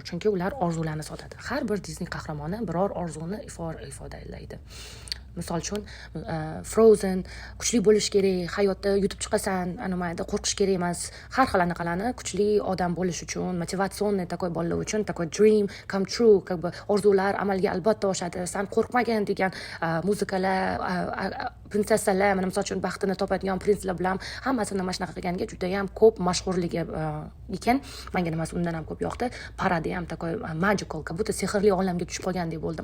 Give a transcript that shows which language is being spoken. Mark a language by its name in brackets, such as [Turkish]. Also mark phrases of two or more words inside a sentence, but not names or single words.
[Uzbek] Chunki ular orzularni sotadi. Har bir Disney qahramoni biror orzuni ifodalaydi. Misol uchun Frozen kuchli bo'lish kerak, hayotda yutib chiqasan, mayda qo'rqish kerak emas. Har xil anaqalarni kuchli odam bo'lish uchun, [Russian] мотивационный такой [Uzbek] bolalar uchun, takoy [English] dream come true, [Uzbek] orzular amalga albatta oshadi. San qo'rqmagin degan muzikalar, prinsessalar, mana misol uchun baxtini topadigan prinslar bilan hammasini mana shunaqa qilganiga juda ham ko'p mashhurligi ekan. Menga nimasi undan ham ko'p yoqdi. Paradi ham takoy magical, budda sehrli olamga tushib qolgandek bo'ldim.